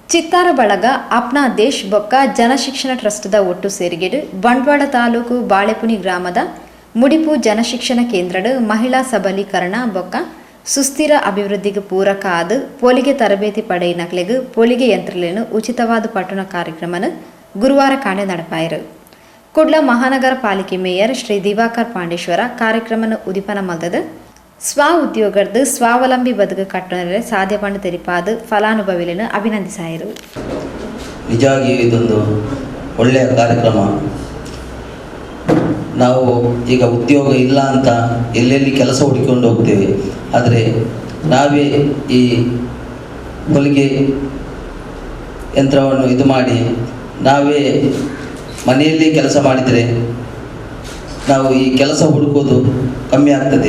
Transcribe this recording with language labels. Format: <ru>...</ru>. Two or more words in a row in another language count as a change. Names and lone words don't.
<tcy>ಚಿತ್ತಾರ ಬಳಗ ಅಪ್ನಾ ದೇಶ್ ಬೊಕ್ಕ ಜನಶಿಕ್ಷಣ ಟ್ರಸ್ಟ್ದ ಒಟ್ಟು ಸೇರಿಗೆಡು ಬಂಟ್ವಾಳ ತಾಲೂಕು ಬಾಳೆಪುನಿ ಗ್ರಾಮದ ಮುಡಿಪು ಜನಶಿಕ್ಷಣ ಕೇಂದ್ರಡ್ ಮಹಿಳಾ ಸಬಲೀಕರಣ ಬೊಕ್ಕ ಸುಸ್ಥಿರ ಅಭಿವೃದ್ಧಿಗೆ ಪೂರಕ ಆದ ಪೋಲಿಗೆ ತರಬೇತಿ ಪಡೆಯಿನಕ್ಲೆಗ್ ಪೋಲಿಗೆ ಯಂತ್ರಲೇನು ಉಚಿತವಾದ ಪಟ್ಟಣ ಕಾರ್ಯಕ್ರಮನ ಗುರುವಾರ ಕಾಣೆ ನಡಪಾಯರು. ಕುಡ್ಲ ಮಹಾನಗರ ಪಾಲಿಕೆ ಮೇಯರ್ ಶ್ರೀ ದಿವಾಕರ್ ಪಾಂಡೇಶ್ವರ ಕಾರ್ಯಕ್ರಮನ ಉದಿಪನ ಮಲ್ದದ ಸ್ವ ಉದ್ಯೋಗದ ಸ್ವಾವಲಂಬಿ ಬದುಕು ಕಟ್ಟಣೆ ಸಾಧ್ಯ ಪಂಡ ತೆರಿಪಾದ ಫಲಾನುಭವಿಗಳನ್ನು ಅಭಿನಂದಿಸಾಯರು.</tcy> <kn>ನಿಜವಾಗಿ ಇದೊಂದು ಒಳ್ಳೆಯ ಕಾರ್ಯಕ್ರಮ. ನಾವು ಈಗ ಉದ್ಯೋಗ ಇಲ್ಲ ಅಂತ ಎಲ್ಲೆಲ್ಲಿ ಕೆಲಸ ಹುಡುಕಿಕೊಂಡು ಹೋಗ್ತೇವೆ, ಆದರೆ ನಾವೇ ಈ ಹೊಲಿಗೆ ಯಂತ್ರವನ್ನು ಇದು ಮಾಡಿ ನಾವೇ ಮನೆಯಲ್ಲಿ ಕೆಲಸ ಮಾಡಿದರೆ ನಾವು ಈ ಕೆಲಸ ಹುಡುಕೋದು ಕಮ್ಮಿ ಆಗ್ತದೆ.</kn>